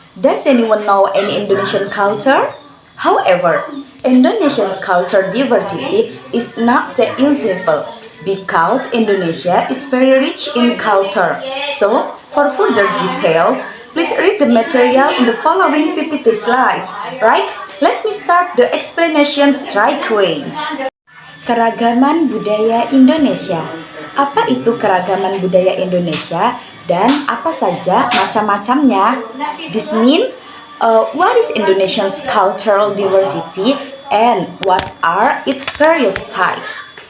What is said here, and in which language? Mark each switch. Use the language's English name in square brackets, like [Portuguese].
[English] Does anyone know any Indonesian culture? However, Indonesia's culture diversity is not that simple because Indonesia is very rich in culture. So, for further details, please read the material in the following PPT slides. Right? Let me start the explanation straight away. [Indonesian] Keragaman budaya Indonesia. Apa itu keragaman budaya Indonesia dan apa saja macam-macamnya? [English] This means what is Indonesia's cultural diversity and what are its various types?